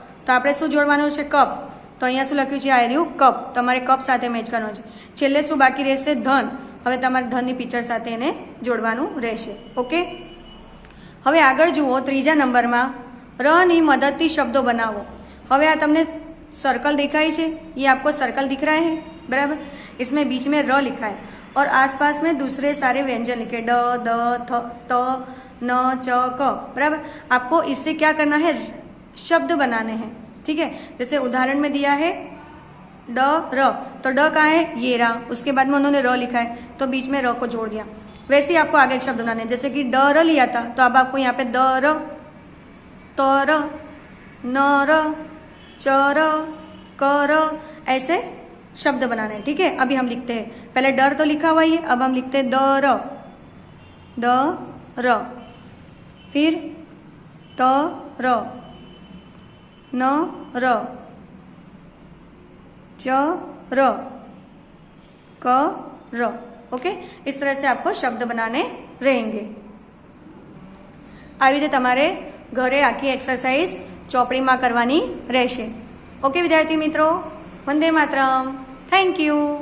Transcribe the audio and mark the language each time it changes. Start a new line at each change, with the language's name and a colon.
Gujarati: તો આપણે શું જોડવાનું છે કપ. તો અહીંયા શું લખ્યું છે આ રહ્યું કપ તમારે કપ સાથે મેચ કરવાનું છે. છેલ્લે શું બાકી રહેશે ધન. હવે તમારે ધનની પિક્ચર સાથે એને જોડવાનું રહેશે. ઓકે. હવે આગળ જુઓ ત્રીજા નંબરમાં રની મદદથી શબ્દો બનાવો. હવે આ તમને
Hindi: सर्कल दिखाई है ये आपको सर्कल दिख रहा है बराबर. इसमें बीच में र लिखा है और आसपास में दूसरे सारे व्यंजन लिखे ड द थ त न च क बराबर. आपको इससे क्या करना है शब्द बनाने हैं. ठीक है जैसे उदाहरण में दिया है ड र तो ड कहाँ है ये रहा उसके बाद में उन्होंने र लिखा है तो बीच में र को जोड़ दिया. वैसे ही आपको आगे एक शब्द बनाने जैसे कि ड र लिया था तो अब आपको यहाँ पे द र त र न र च र क र ऐसे शब्द बनाने हैं. ठीक है अभी हम लिखते हैं पहले डर तो लिखा हुआ ही है अब हम लिखते हैं द र फिर त र न र च र क र. ओके इस तरह से आपको शब्द बनाने रहेंगे.
Gujarati: આવી રીતે તમારે ઘરે આખી એક્સરસાઇઝ ચોપડીમાં કરવાની રહેશે. ઓકે વિદ્યાર્થી મિત્રો વંદે માતરમ. Thank you.